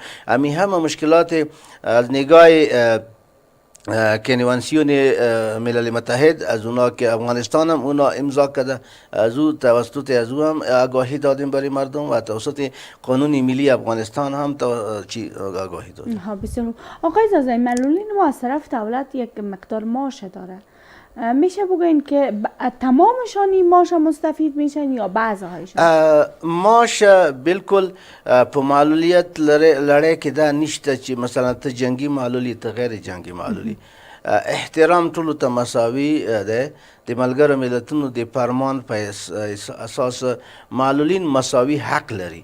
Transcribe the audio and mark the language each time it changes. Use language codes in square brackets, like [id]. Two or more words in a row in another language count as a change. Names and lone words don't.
[fa] امی همه مشکلات از نگاه کنوانسیون ملل متحد از اونا که افغانستان هم اونا امضا کرده، از او توسط از او هم آگاهی دادیم برای مردم و توسط قانون ملی افغانستان هم چی آگاهی دادیم. بسیار آقای زازای، معلولین ما از طرف دولت یک مقدار معاش داره، میشه بگوین که تمامشان این معاش مستفید میشن یا بعضی‌هایشان؟ [ps] معاش بالکل په معلولیت لړۍ کې دا نشته چې مثلا ته جنگي معلولی ته غیر جنگي معلولی. احترام ټولو ته مساوي ده. د ملګرو ملتونو د فرمان په اساس معلولین مساوي حق لري.